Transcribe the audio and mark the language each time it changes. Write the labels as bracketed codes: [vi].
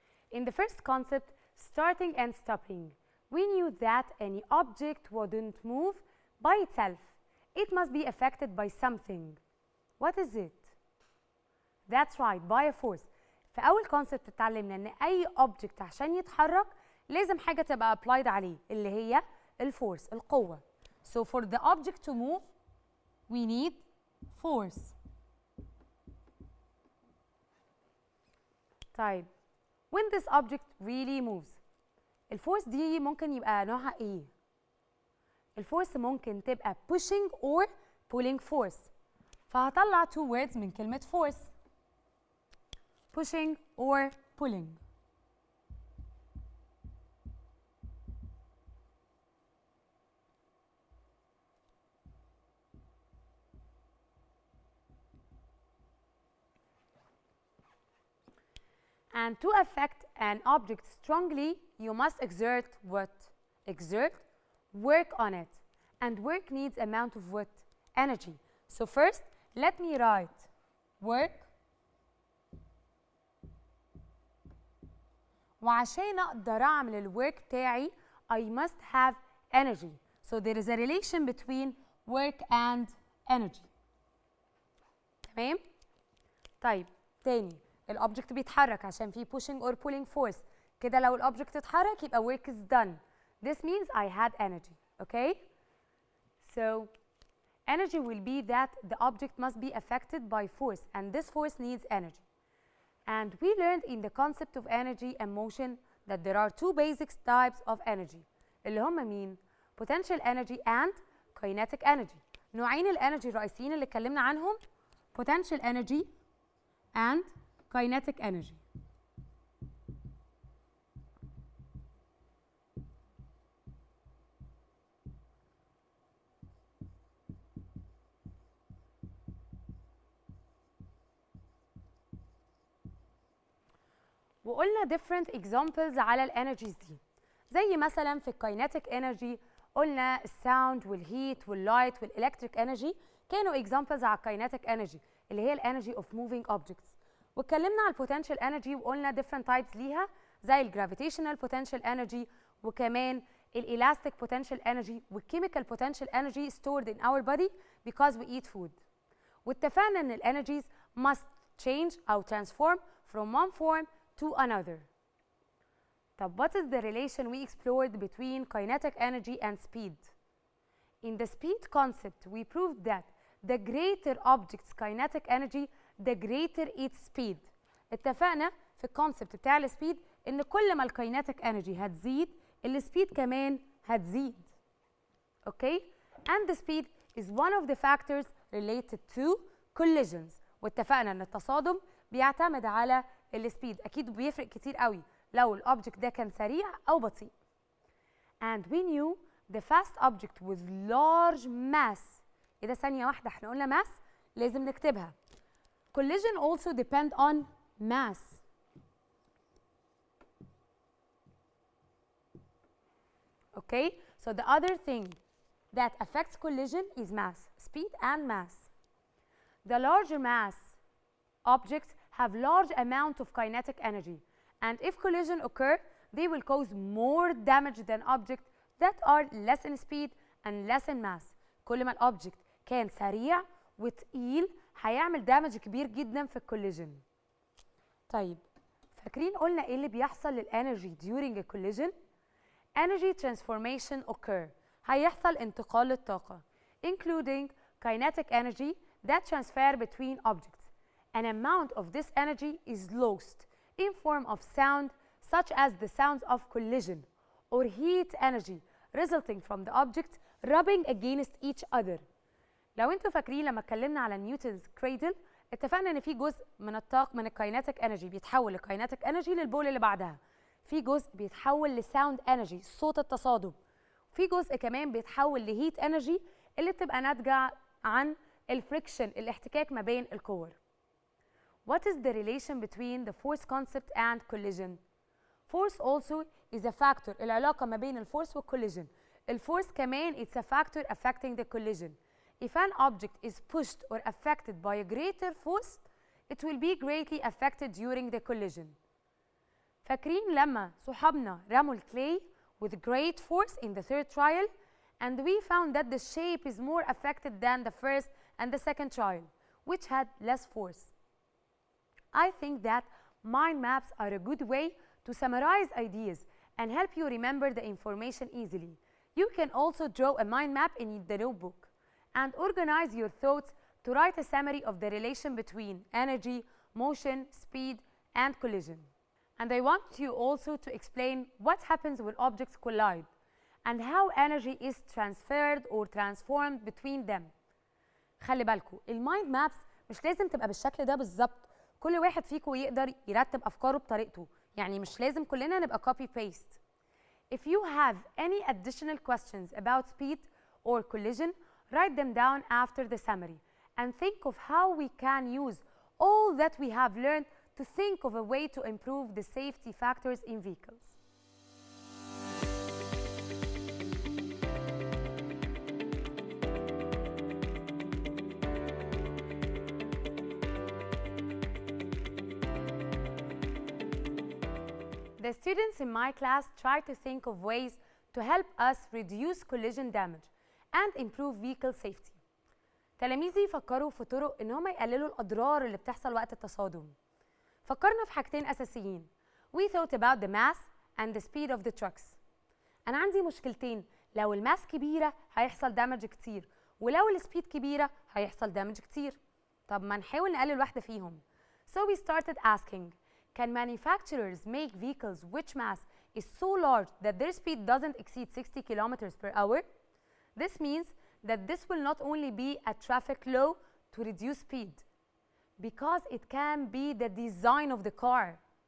[en] In the first concept, starting and stopping, we knew that any object wouldn't move by itself. It must be affected by something. What is it? That's right, by a force. [ar] في أول concept اتعلمنا إن أي object عشان يتحرك لازم حاجة تبقى applied عليه اللي هي الفورس، القوة. [en] So for the object to move, we need force. [ar] طيب [en] when this object really moves [ar] الفورس دي ممكن يبقى نوعها ايه؟ الفورس ممكن تبقى [en] pushing or pulling force. [ar] فهطلع [en] two words [ar] من كلمة [en] force. pushing or pulling. And to affect an object strongly, you must exert what? Exert, work on it. And work needs amount of what? Energy. So first, let me write work. [ar] وعشان أقدر أعمل الwork بتاعي, [en] I must have energy. So there is a relation between work and energy. [ar] تمام؟ طيب تاني. الأوبجكت بيتحرك عشان في [en] pushing or pulling force. [ar] كده لو الأوبجكت اتحرك يبقى [en] work is done. This means I had energy. Okay? So energy will be that the object must be affected by force and this force needs energy. And we learned in the concept of energy and motion that there are two basic types of energy. [ar] اللي هم مين؟ [en] Potential energy and kinetic energy. [ar] نوعين الانرجي الرئيسيين اللي اتكلمنا عنهم [en] potential energy and kinetic energy. [ar] وقلنا [en] different examples [ar] على الانرجيز دي، زي مثلا في الكاينتيك انرجي قلنا الساوند والهيت واللايت والالكتريك انرجي كانوا examples على الكاينتيك انرجي اللي هي الانرجي [en] of moving objects. [ar] واتكلمنا على البوتنشال انرجي وقلنا [en] different types [ar] ليها زي الجرافيتيشنال potential energy وكمان الالاستيك potential energy وال [en] chemical potential energy stored in our body because we eat food. [ar] واتفقنا ان الانرجيز [en] must change او transform from one form to another. [ar] طب [en] what is the relation we explored between kinetic energy and speed? In the speed concept we proved that the greater object's kinetic energy the greater its speed. [ar] اتفقنا في الكونسبت بتاع السبيد ان كل ما الكاينتيك انرجي هتزيد السبيد كمان هتزيد. [en] Okay? And the speed is one of the factors related to collisions. [ar] واتفقنا ان التصادم بيعتمد على السبيد، اكيد بيفرق كتير قوي لو الاوبجكت ده كان سريع او بطيء. [en] And we knew the fast object with large mass. [ar] ايه ده ثانية واحدة، احنا قلنا mass لازم نكتبها. [en] Collision also depend on mass. Okay, so the other thing that affects collision is mass, speed and mass. The larger mass objects have large amount of kinetic energy, and if collision occur, they will cause more damage than objects that are less in speed and less in mass. [ar] كل ما الأوبجكت كان سريع وتقيل هيعمل دامج كبير جدا في الكوليجن. طيب فاكرين قلنا ايه اللي بيحصل للانرجي [en] during a collision؟ energy transformation occur. [ar] هيحصل انتقال للطاقة [en] including kinetic energy that transfer between objects. An amount of this energy is lost in form of sound such as the sounds of collision or heat energy resulting from the objects rubbing against each other. [ar] لو انتوا فاكرين لما اتكلمنا على نيوتنز كريدل اتفقنا ان في جزء من الطاقة من الكاينتيك انرجي بيتحول لكاينتيك انرجي للبول اللي بعدها، في جزء بيتحول لساوند انرجي صوت التصادم، في جزء كمان بيتحول لهيت انرجي اللي بتبقى ناتجة عن الفريكشن الاحتكاك ما بين الكور. [en] What is the relation between the force concept and collision? Force also is a factor. [ar] العلاقة ما بين الفورس والcollision. الفورس كمان [en] it's a factor affecting the collision. If an object is pushed or affected by a greater force, it will be greatly affected during the collision. [ar] فاكرين لما صحابنا رموا الكلي [en] with great force in the third trial and we found that the shape is more affected than the first and the second trial, which had less force. I think that mind maps are a good way to summarize ideas and help you remember the information easily. You can also draw a mind map in the notebook and organize your thoughts to write a summary of the relation between energy, motion, speed, and collision. And I want you also to explain what happens when objects collide and how energy is transferred or transformed between them. [ar] خلي بالكم المايند مابس مش لازم تبقى بالشكل ده بالظبط، كل واحد فيكم يقدر يرتب أفكاره بطريقته، يعني مش لازم كلنا نبقى [en] copy paste. If you have any additional questions about speed or collision, write them down after the summary and think of how we can use all that we have learned to think of a way to improve the safety factors in vehicles. The students in my class try to think of ways to help us reduce collision damage and improve vehicle safety. [ar] تلاميذي فكروا في طرق ان هم يقللوا الاضرار اللي بتحصل وقت التصادم. فكرنا في حاجتين اساسيين. [en] We thought about the mass and the speed of the trucks. [ar] انا عندي مشكلتين، لو الماس كبيره هيحصل دامج كتير، ولو السبيد كبيره هيحصل دامج كتير. طب ما نحاول نقلل واحده فيهم. [en] So we started asking, can manufacturers make vehicles which mass is so large that their speed doesn't exceed 60 kilometers per hour? This means that this will not only be a traffic law to reduce speed, because it can be the design of the car.